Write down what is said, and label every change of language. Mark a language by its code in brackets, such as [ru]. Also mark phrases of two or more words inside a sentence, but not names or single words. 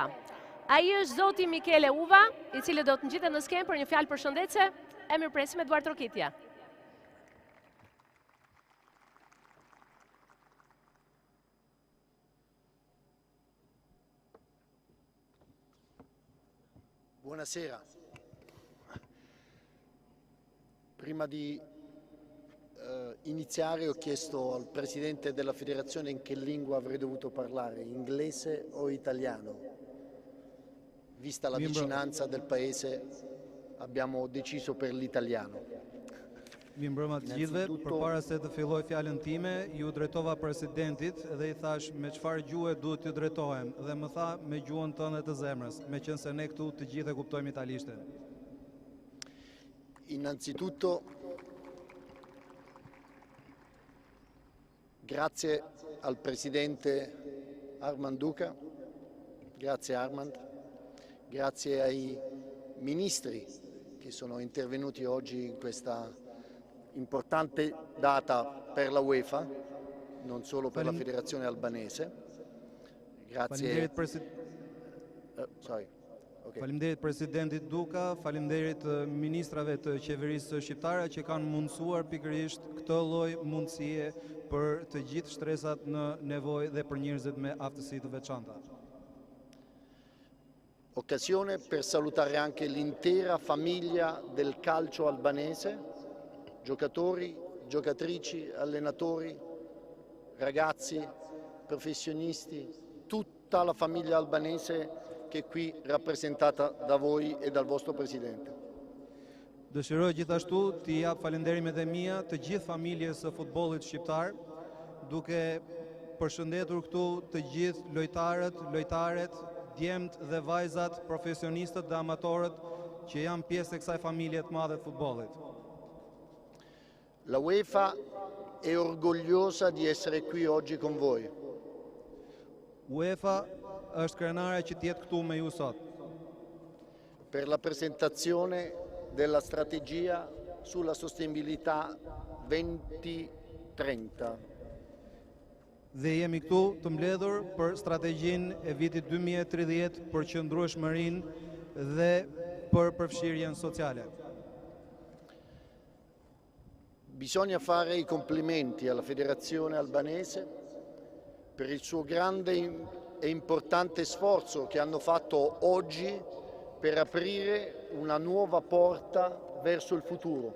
[sq] Ai është zoti Michele Uva, i cili do të ngjitet në skenë për një fjalë përshëndetse. E mirëpresim Eduard Trokitja. [it] Buonasera. Prima di iniziare ho chiesto al Presidente della Federazione in che lingua avrei dovuto parlare, inglese o italiano. Vista la vicinanza del Paese abbiamo deciso per l'italiano. [sq] Mi mbrëma të gjithëve, përpara se të filloj fjalën time, ju drejtova presidentit dhe I thash me çfarë gjuhë duhet t'ju drejtohem dhe më tha me gjuhën tënde të zemrës, meqense ne këtu të gjithë e kuptojmë italishten. [it] Innanzitutto grazie al Presidente Armand Duca, grazie Armand, grazie ai ministri che sono intervenuti oggi in questa importante data per la UEFA, non solo per la Federazione Albanese. Grazie. [sq] Faleminderit presidentit Duka, faleminderit ministrave të qeverisë shqiptare që kanë mundësuar pikërisht këtë lloj mundësie për të gjithë shtresat në nevojë dhe për njerëzit me aftësi të veçanta. [it] Occasione per salutare anche l'intera famiglia del calcio albanese, giocatori, giocatrici, allenatori, ragazzi, professionisti, tutta la famiglia albanese che è qui rappresentata da voi e dal vostro Presidente. [sq] Dëshiroj gjithashtu t'i jap falënderimet e mia të gjithë familjes së futbollit shqiptar, duke përshëndetur këtu të gjithë lojtarët, djemt dhe vajzat, profesionistët dhe amatorët që janë pjesë e kësaj familje të madhe të futbollit. [it] La UEFA è orgogliosa di essere qui oggi con voi. [sq] UEFA është krenare që t'jetë këtu me ju sot. [it] Per la presentazione della strategia sulla sostenibilità 2030. [sq] Dhe jemi këtu të mbledhur për strategjinë e vitit 2030 për qëndrueshmërinë dhe për përfshirjen sociale. [it] Bisogna fare I complimenti alla Federazione Albanese per il suo grande e importante sforzo che hanno fatto oggi per aprire una nuova porta verso il futuro.